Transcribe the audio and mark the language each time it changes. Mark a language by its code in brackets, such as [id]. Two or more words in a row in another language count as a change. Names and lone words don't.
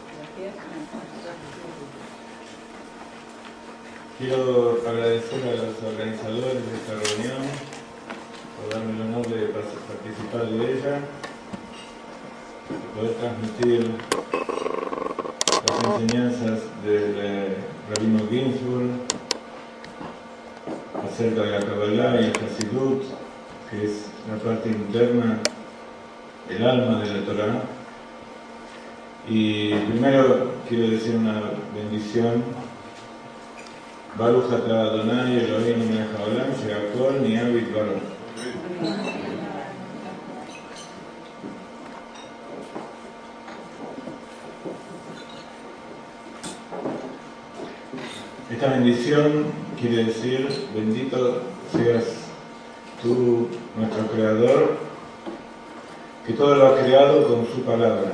[es] Quiero agradecer a los organizadores de esta reunión por darme el honor de participar de ella, de poder transmitir las enseñanzas del Rabino Ginsburg acerca de la Kabbalah y el Hasidut, que es la parte interna, el alma de la Torah. Y primero quiero decir una bendición. [he] ברוך אתה אדוני אלוהינו מלך העולם שהכל נהיה בדברו. [es] Esta bendición quiere decir: bendito seas tú, nuestro Creador, que todo lo ha creado con su palabra.